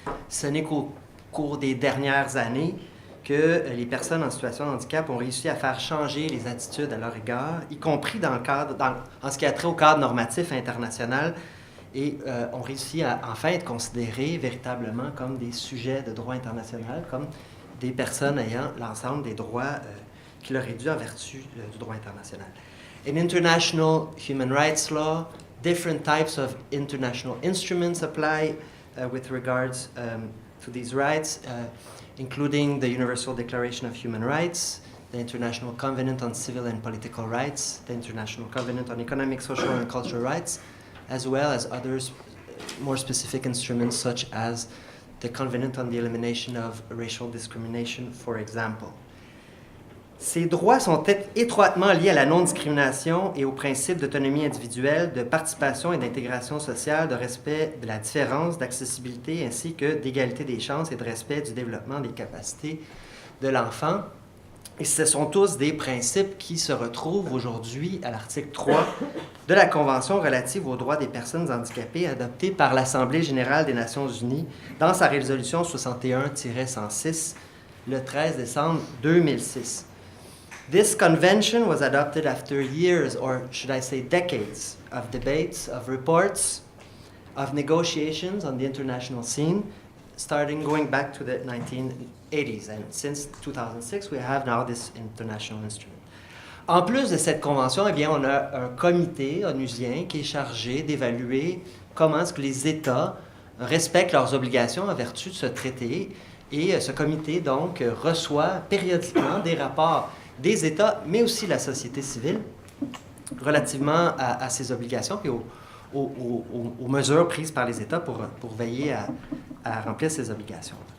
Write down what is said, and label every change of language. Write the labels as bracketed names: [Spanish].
[French] Ce n'est qu'au cours des dernières années que les personnes en situation de handicap ont réussi à faire changer les attitudes à leur égard, y compris en ce qui a trait au cadre normatif international, et ont réussi à enfin être considérés véritablement comme des sujets de droit international, comme des personnes ayant l'ensemble des droits qui leur est dû en vertu du droit international. [English] In international human rights law, different types of international instruments apply with regards to these rights, including the Universal Declaration of Human Rights, the International Covenant on Civil and Political Rights, the International Covenant on Economic, Social and Cultural Rights, as well as others more specific instruments such as the Covenant on the Elimination of Racial Discrimination, for example. [French] Ces droits sont étroitement liés à la non-discrimination et aux principes d'autonomie individuelle, de participation et d'intégration sociale, de respect de la différence, d'accessibilité, ainsi que d'égalité des chances et de respect du développement des capacités de l'enfant. Et ce sont tous des principes qui se retrouvent aujourd'hui à l'article 3 de la Convention relative aux droits des personnes handicapées adoptée par l'Assemblée générale des Nations unies dans sa résolution 61-106 le 13 décembre 2006. [English] This convention was adopted after years, or should I say decades, of debates, of reports, of negotiations on the international scene, starting going back to the 1980s. And since 2006, we have now this international instrument. [French] En plus de cette convention, eh bien, on a un comité onusien qui est chargé d'évaluer comment est-ce que les États respectent leurs obligations en vertu de ce traité. Et ce comité, donc, reçoit périodiquement des rapports des États, mais aussi la société civile, relativement à ces obligations et aux mesures prises par les États pour veiller à remplir ces obligations.